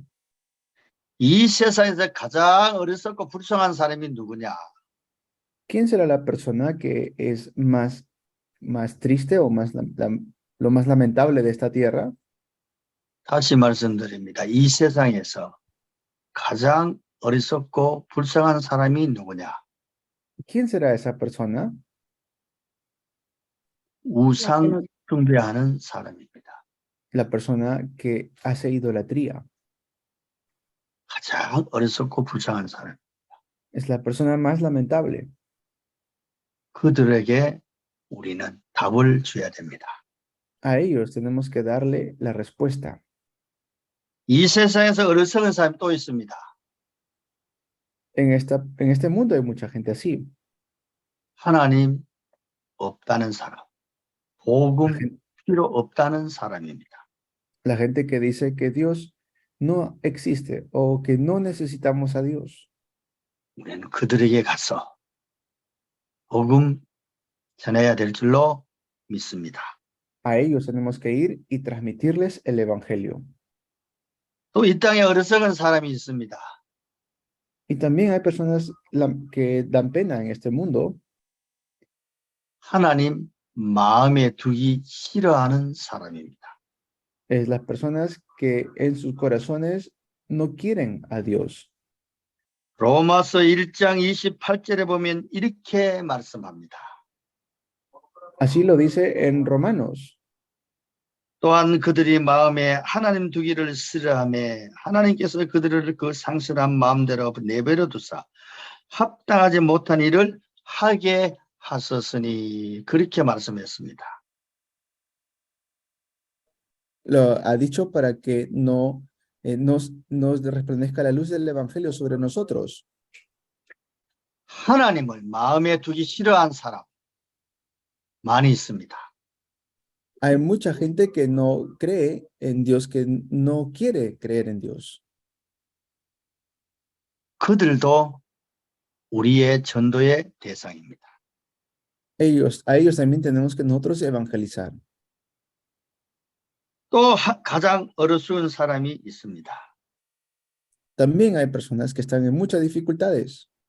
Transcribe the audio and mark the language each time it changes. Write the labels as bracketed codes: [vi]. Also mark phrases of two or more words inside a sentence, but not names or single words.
[ko] 이 세상에서 가장 어리석고 불쌍한 사람이 누구냐? [es] ¿Quién será la persona que es más triste o lo más lamentable de esta tierra? [ko] 다시 말씀드립니다. 이 세상에서 가장 어리석고 불쌍한 사람이 누구냐? [es] ¿Quién será esa persona? [ko] 우상 숭배하는 사람입니다. [es] La persona que hace idolatría. [ko] 가장 어리석고 불쌍한 사람. [es] Es la persona más lamentable. [ko] 그들에게 우리는 답을 줘야 됩니다. [es] A ellos tenemos que darle la respuesta. [ko] 이 세상에서 어리석은 사람이 또 있습니다. [es] En este mundo hay mucha gente así. [ko] 하나님 없다는 사람. 복음 필요 없다는 사람입니다. [es] La gente que dice que Dios no existe o que no necesitamos a Dios. [ko] 우리는 그들에게 가서 복음 전해야 될 줄로 믿습니다. [es] A ellos tenemos que ir y transmitirles el evangelio. [ko] 또 이 땅에 어리석은 사람이 있습니다. [es] Y también hay personas que dan pena en este mundo. [ko] 하나님 마음에 두기 싫어하는 사람입니다. [es] Es las personas que en sus corazones no quieren a Dios. [ko] 로마서 1장 28절에 보면 이렇게 말씀합니다. [es] Así lo dice en Romanos. [ko] 또한 그들이 마음에 하나님 두기를 싫어하며 하나님께서 그들을 그 상실한 마음대로 내버려 두사 합당하지 못한 일을 하게 하셨으니 그렇게 말씀했습니다. [es] Lo ha dicho para que no nos resplandezca la luz del evangelio sobre nosotros. [ko] 하나님을 마음에 두기 싫어한 사람 많이 있습니다. [es] Hay mucha gente que no cree en Dios, que no quiere creer en Dios. [ko] 그들도 우리의 전도의 대상입니다. [es] A ellos también tenemos que nosotros evangelizar. [ko] 또 가장 어리석은 사람이 있습니다. [es] También hay personas que están en muchas dificultades.